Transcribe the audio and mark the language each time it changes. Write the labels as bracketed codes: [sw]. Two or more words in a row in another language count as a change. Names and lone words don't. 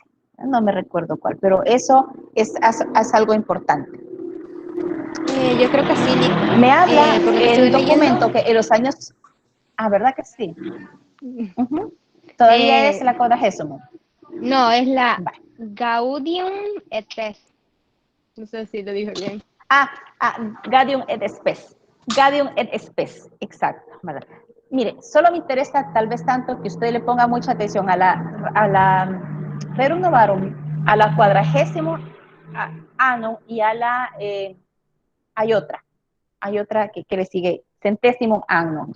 [es] No me recuerdo cuál, pero eso es algo importante. Yo creo que sí, Nick. Me habla el documento leyendo. que en los años... ¿verdad que sí? Todavía es la 40º. No, es la Vale. Gaudium et Spes. No sé si lo dije bien. Gaudium et Spes. Gaudium et Spes, exacto. ¿Verdad? Mire, solo me interesa tal vez tanto que usted le ponga mucha atención a la Rerum Novarum, a la 40º Annum y a la... hay otra que le sigue, Centésimo Annum.